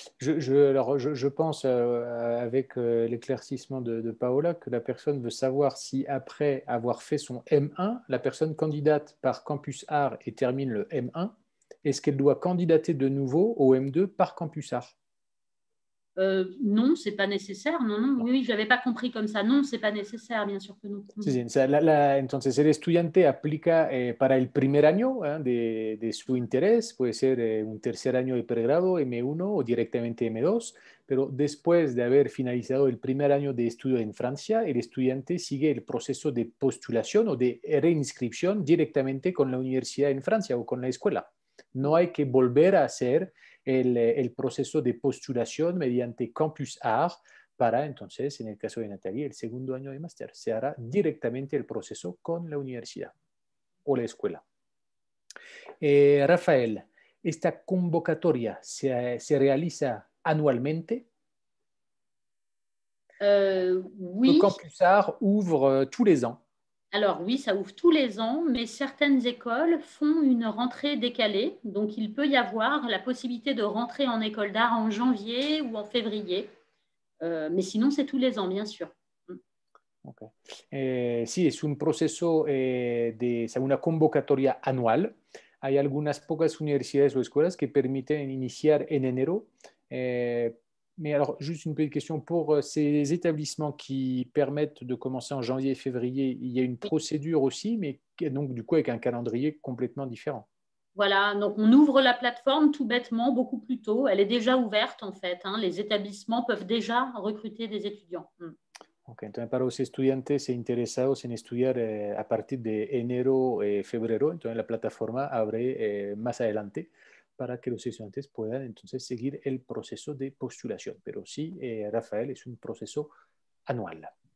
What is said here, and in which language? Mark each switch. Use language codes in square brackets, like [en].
[fr] Je pense, avec l'éclaircissement de Paola, que la personne veut savoir si après avoir fait son M1, la personne candidate par Campus Art et termine le M1, est-ce qu'elle doit candidater de nouveau au M2 par Campus Art? Non, c'est pas nécessaire. Non, non, oui, je n'avais pas compris comme ça. Non, c'est pas nécessaire, bien sûr que non. [es] Sí, sí. O sea, entonces el estudiante aplica para el primer año de su interés, puede ser un tercer año de pregrado, M1 o directamente M2, pero después de haber finalizado el primer año de estudio en Francia, el estudiante sigue el proceso de postulación o de reinscripción directamente con la universidad en Francia o con la escuela. No hay que volver a hacer el proceso de postulación mediante Campus Art para entonces, en el caso de Nathalie, el segundo año de máster. Se hará directamente el proceso con la universidad o la escuela. Rafael, ¿esta convocatoria se realiza anualmente? [fr] Oui. Le Campus Art ouvre tous les ans. Alors oui, ça ouvre tous les ans, mais certaines écoles font une rentrée décalée. Donc, il peut y avoir la possibilité de rentrer en école d'art en janvier ou en février. Mais sinon, c'est tous les ans, bien sûr. Okay. [es] Sí, es un proceso una convocatoria anual. Hay algunas pocas universidades o escuelas que permiten iniciar en enero. [fr] Mais alors, juste une petite question. Pour ces établissements qui permettent de commencer en janvier et février, il y a une procédure aussi, mais donc du coup avec un calendrier complètement différent. Voilà, donc on ouvre la plateforme tout bêtement beaucoup plus tôt. Elle est déjà ouverte en fait. Les établissements peuvent déjà recruter des étudiants. [es] Ok, entonces para los estudiantes interesados en estudiar a partir de enero, febrero, entonces la plataforma abre más adelante para que los estudiantes puedan entonces seguir el proceso de postulación. Pero sí, Rafael, es un proceso anual.